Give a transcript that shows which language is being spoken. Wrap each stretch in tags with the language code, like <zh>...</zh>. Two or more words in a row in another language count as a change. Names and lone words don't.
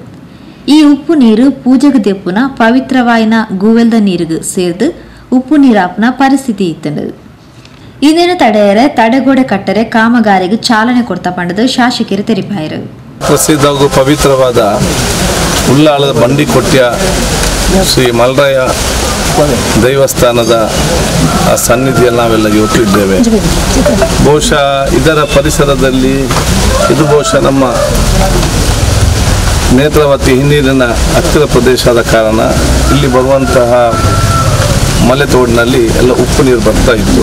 <tcy>ಈ ಉಪ್ಪು ನೀರು ಪೂಜೆಗೆ ದೆಪ್ಪುನ ಪವಿತ್ರವಾಯಿನ ಗೂವೆಲ್ದ ನೀರಿಗೂ ಸೇರ್ದು ಉಪ್ಪು ನೀರಾಪುನ ಪರಿಸ್ಥಿತಿ ಇತ್ತಂಡು. ಇದನ್ನು ತಡೆಯರೆ ತಡೆಗೋಡೆ ಕಟ್ಟರೆ ಕಾಮಗಾರಿಗೆ ಚಾಲನೆ ಕೊಡ್ತಾ ಪಂಡದು ಶಾಸಕರು ತೆರಿಪಾಯರು.</tcy> <kn>ಪ್ರಸಿದ್ಧ ಹಾಗೂ ಪವಿತ್ರವಾದ ಉಳ್ಳಾಲದ ಬಂಡಿಕೋಟ್ಯ ಶ್ರೀ ಮಲರಾಯ ದೈವಸ್ಥಾನದ ಸನ್ನಿಧಿಯಲ್ಲಿ ನಾವೆಲ್ಲ ಇವತ್ತು ಇದ್ದೇವೆ. ಬಹುಶಃ ಇದರ ಪರಿಸರದಲ್ಲಿ ಇದು ಬಹುಶಃ ನಮ್ಮ ನೇತ್ರಾವತಿ ಹಿನ್ನೀರಿನ ಹತ್ತಿರ ಪ್ರದೇಶ ಆದ ಕಾರಣ ಇಲ್ಲಿ ಬರುವಂತಹ ಮಲೆತೋಡಿನಲ್ಲಿ ಎಲ್ಲ ಉಪ್ಪು ನೀರು ಬರ್ತಾ ಇತ್ತು.</kn>